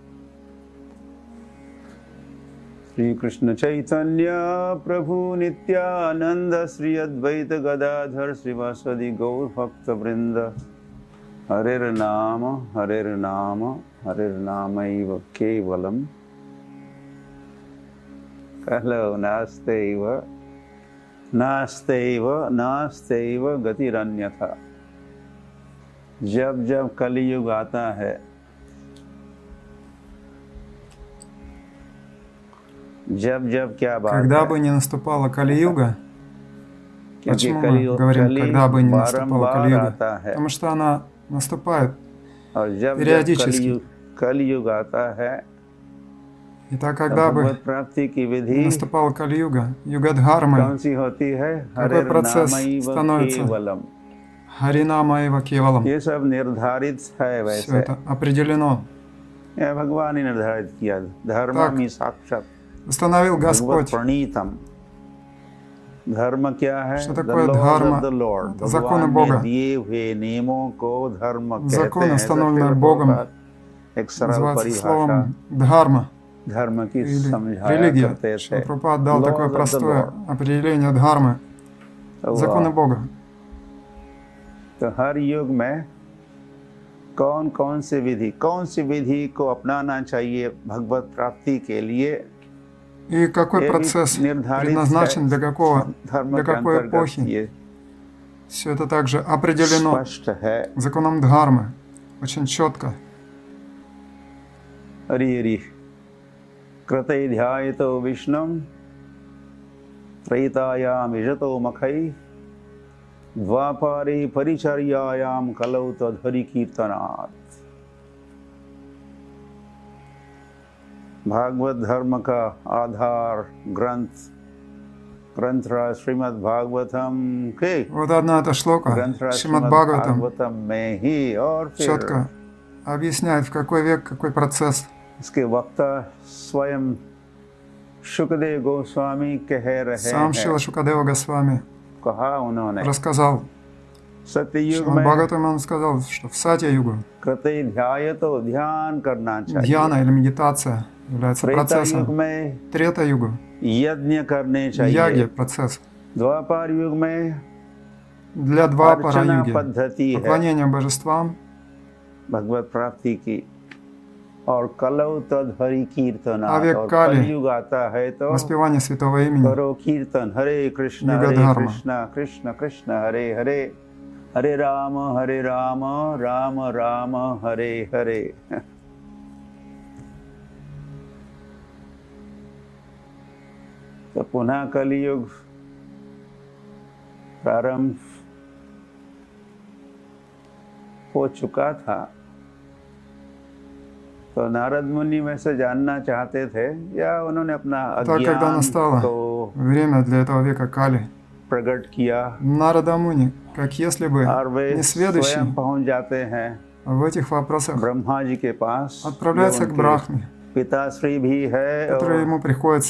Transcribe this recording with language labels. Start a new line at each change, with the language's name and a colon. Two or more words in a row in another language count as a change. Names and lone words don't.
Sanskrit: श्री कृष्ण चैतन्य प्रभु नित्यानंद श्री अद्वैत गदाधर श्रीवासदि गौर भक्त वृंद हरिर्नाम हरिर्नामैव केवलम कलो नास्तेव गतिरन्यथा।
Hindi: जब जब कलियुग आता है, जब क्या बात
Russian: Когда
Hindi: है,
Russian: бы не наступала Кали-юга,
Hindi: क्योंकि
Russian: почему мы говорим, когда бы не наступала
Hindi: बारंबार
Russian: Кали-юга?
Hindi: आता है
Russian: Потому что она наступает
Hindi: और जब
Russian: периодически.
Hindi: कलियुग आता है
Russian: И так,
Hindi: तो
Russian: когда бы
Hindi: भगवत प्राप्ति की
Russian: не
Hindi: विधि
Russian: наступала Кали-юга, юга-дхармой,
Hindi: कौन सी होती है?
Russian: какой процесс
Hindi: हरिर्नामैव
Russian: становится?
Hindi: केवलम।
Sanskrit: हरिनाम एव केवलम्.
Hindi: ये सब निर्धारित है,
Russian: Все
Hindi: वैसे
Russian: это определено.
Hindi: यह भगवान ने निर्धारित किया। धर्म
Russian: Так,
Hindi: में साक्षात
Russian: установил
Hindi: भगवत
Russian: Господь.
Hindi: प्रणीतम। धर्म क्या है?
Russian: Что
English: The
Russian: такое
English: laws
Russian: дхарма?
English: of the Lord।
Russian: Это законы
Hindi: भगवान ने
Russian: Бога.
Hindi: दिए हुए नियमों को धर्म कहते
Russian: Законы,
Hindi: हैं।
Russian: установленные Богом,
Hindi: एक सरल
Russian: называется
Hindi: परिभाषा
Russian: словом Дхарма
Hindi: धर्म की
Russian: или
Hindi: समझाया
Russian: религия.
Hindi: करते थे।
Russian: Шилапрапад дал
English: Laws
Russian: такое
English: of the
Russian: простое
English: Lord।
Russian: определение Дхармы. Законы Бога.
Hindi: तो हर युग में कौन सी विधि को अपनाना चाहिए भगवत प्राप्ति के लिए,
Russian: И какой
Hindi: ये भी
Russian: процесс
Hindi: निर्धारित
Russian: предназначен
Hindi: है।
Russian: для
Hindi: धर्म
Russian: для
Hindi: के
Russian: какой
Hindi: अंतर्गत
Russian: эпохи.
Hindi: ये
Russian: Все это также определено
Hindi: स्पष्ट है।
Russian: законом Дхармы. Очень четко.
Sanskrit: हरि कृते ध्यायतो विष्णुं त्रैतायाम इजतो मखै द्वापारे परिचर्यायाम कलौ तद्धरि कीर्तनात्।
Hindi: भागवत धर्म का आधार ग्रंथ श्रीमद् भागवतम के
Russian: Вот одна эта шлока, Шримад Бхагаватам,
Hindi: में ही और फिर
Russian: четко объясняет, в какой век, какой процесс.
Hindi: इसके वक्ता स्वयं शुकदेव गोस्वामी कह रहे
Russian: Сам
Hindi: हैं।
Russian: Шила Шукадева Госвами
Hindi: कहा उन्होंने
Russian: рассказал.
Hindi: सत्ययुग
Russian: Шримад
Hindi: में
Russian: Бхагаватам он сказал, что в Сатья-югу
Sanskrit: कृते ध्याय
Hindi: तो ध्यान करना चाहिए।
Russian: дьяна или медитация является
Hindi: त्रेता युग
Russian: процессом.
Hindi: में
Russian: Трета-югу
Hindi: यज्ञ करने
Russian: яги
Hindi: चाहिए।
Russian: процесс.
Hindi: द्वापर युग में
Russian: Для
Hindi: अर्चना
Russian: Двапара-юги
Hindi: पद्धति है поклонение божествам, भगवत प्राप्ति की। और
Sanskrit: कलौ तद्धरि कीर्तन।
Russian: А век
Hindi: और
Russian: Кали
Hindi: कलयुग आता है तो
Russian: воспевание святого имени.
Hindi: करो कीर्तन। हरे कृष्ण युगधर्म। कृष्ण कृष्ण हरे हरे, हरे राम राम राम हरे हरे। तो पुनः कलियुग प्रारंभ हो चुका था। तो नारद मुनि में से जानना चाहते थे या उन्होंने अपना
Russian: Так, когда
Hindi: अज्ञान
Russian: настало
Hindi: को
Russian: время для этого века Кали,
Hindi: प्रकट किया
Russian: Нарада Муни, как если бы
Hindi: और वे
Russian: несведущий
Hindi: स्वयं पहुंच जाते हैं
Russian: в этих вопросах
Hindi: ब्रह्मा जी के पास,
Russian: отправляется
Hindi: जो
Russian: к
Hindi: उनके
Russian: Брахме,
Hindi: पिताश्री भी है
Russian: который
Hindi: और
Russian: ему приходится